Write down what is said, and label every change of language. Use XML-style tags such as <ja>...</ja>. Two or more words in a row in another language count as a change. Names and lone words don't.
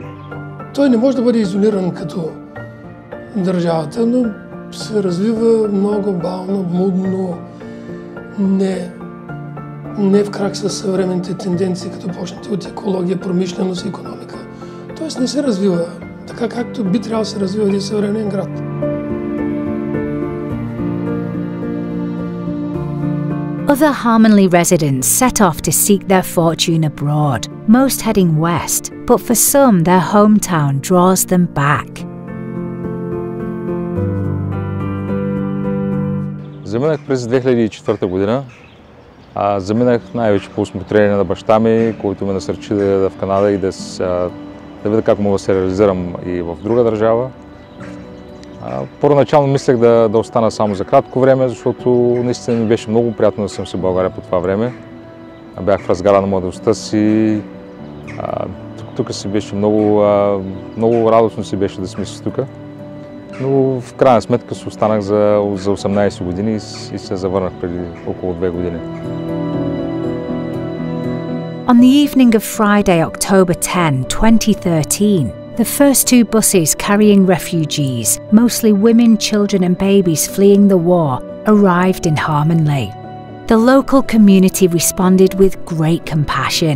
<bg>Той не може да бъде изолиран като държавата, но се развива много бавно, мудно, не в крак с съвременните тенденции, като почнете от екология, промишленост и икономика. Тоест не се развива така, както би трябвало да се развива един съвременен град.</bg> <en>Other Harmonley residents set off to seek their fortune abroad, most heading west, but for some their hometown draws them back.</en> <bg>Заминах през 2004 година. Заминах най-вече по усмотрение на баща ми, който ме насърчи да я в Канада и да видя как мога да се реализирам и в друга държава. Първоначално мислех да остана само за кратко време, защото наистина ми беше много приятно да съм си в България по това време. Бях в разгара на младостта си. Тук си беше много радостно си беше да сме си тук. Но в крайна сметка се останах за 18 години и се завърнах преди около 2 години.</bg> <en>On the evening of Friday, October 10, 2013, the first two buses carrying refugees, mostly women, children and babies fleeing the war, arrived in Harmonley. The local community responded with great compassion.</en>